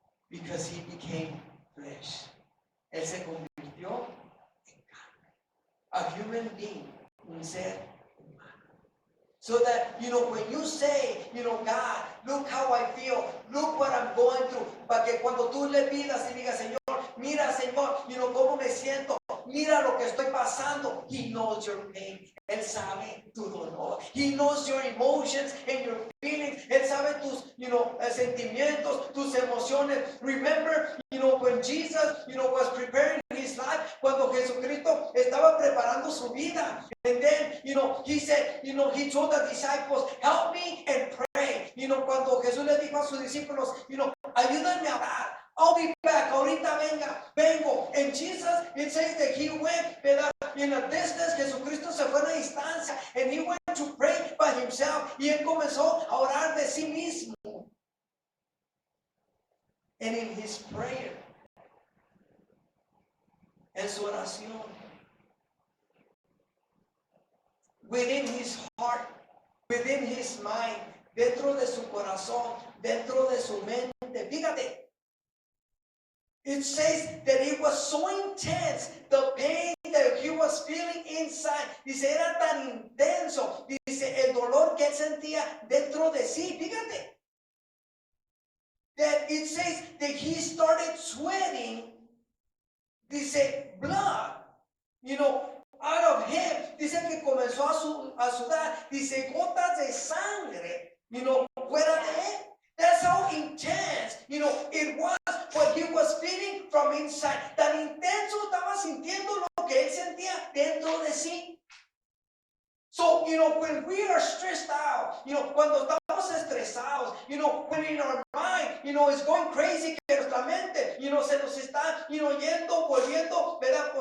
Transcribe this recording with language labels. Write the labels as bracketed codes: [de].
[en] Because he became flesh. [es] Él se convirtió en carne. [en] A human being, [es] un ser humano. [en] So that, when you say, God, look how I feel, look what I'm going through, [es] para que cuando tú le pidas y digas, Señor, mira, Señor, cómo me siento, mira lo que estoy pasando. [en] He knows your pain. [es] Él sabe tu dolor. [en] He knows your emotions and your feelings. [es] Él sabe tus, sentimientos, tus emociones. [en] Remember, when Jesus, was preparing his life, [es] cuando Jesucristo estaba preparando su vida. [en] And then, he said, he told the disciples, help me and pray. [es] Cuando Jesús le dijo a sus discípulos, ayúdenme a orar. [en] I'll be back. [es] Ahorita vengo. [en] And Jesus, it says that he went, ¿verdad? In a distance, [es] Jesucristo se fue a una distancia. [en] And he went himself. [es] Y él comenzó a orar de sí mismo. [en] And in his prayer, [es] en su oración, [en] within his heart, within his mind, [es] dentro de su corazón, dentro de su mente, [en] fíjate, it says that it was so intense, the pain that he was feeling inside. [es] Dice, era tan intenso. Dice, el dolor que él sentía dentro de sí. Fíjate. [en] That it says that he started sweating. Dice, blood. Out of him. [es] Dice que comenzó a sudar. Dice, gotas de sangre. Fuera de él. [en] That's how intense, it was what he was feeling from inside. [es] Tan intenso estaba sintiendo lo que él sentía dentro de sí. [en] So, when we are stressed out, [es] cuando estamos estresados, [en] when in our mind, it's going crazy, [es] que nuestra mente, se nos está, yendo, volviendo, ¿verdad?